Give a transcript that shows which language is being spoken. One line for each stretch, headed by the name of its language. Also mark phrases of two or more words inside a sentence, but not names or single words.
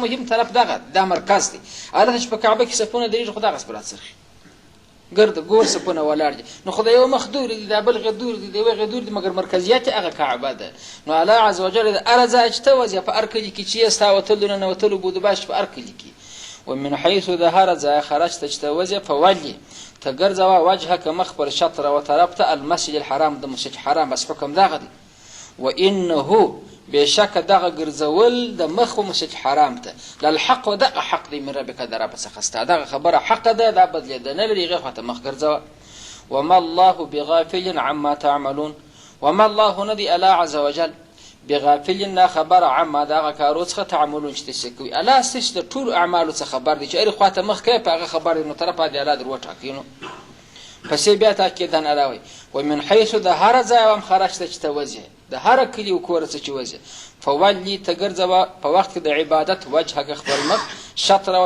Pashto: مهم طرف دغه دا مرکز دی هلته چې په کعبه کې صفونه درېږي خو دغسې به راڅرخي ګرده ګور صفونه ولاړ دي نو خو د یو مخ دورې دي دا بل غدور دي د یوې غدور دي مګر مرکزیت یې هغه کعبه ده نو الله عز وجل د هره ځای چې ته وځې په هر کلي کې چې یې ستا وتلو ننوتلو بودباش په هر کلي کې
Arabic: ومن حیث
Pashto: د هره ځای خرجته چې ته وځې فولي ته ګرځوه وجهک مخ پر شطر و طرف ته
Arabic: المسجد الحرام
Pashto: د مسجد حرام بس حکم دغه دی وانه بشک دغه ګرځول د مخ و مسجد حرام ته للحق و دغه حق دی من ربک د رب څخه ستا دغه خبره حق ده دا بدلېده نه لري هغې خواته مخ ګرځوه
Arabic: وما الله بغافل عما تعملون وما الله
Pashto: نه دی الله عز وجل بغافل نه خبر عما دغه کارو څخه تعملون چې تاسې کوي الله ستاسې د ټولو اعمالو څخه خبر دی چې هرې خواته مخ کوې په هغه خبر دی نو طرفه دې الله در وټاکي نو پسې بیا تاکیدن الله وایي ومن حیث د هره ځای هم خرجته چې ته وځې د هره کلي و کوره څه چې وځې فولي ته ګرځوه په وخت کې د عبادت وجهک خپل مخ شطر و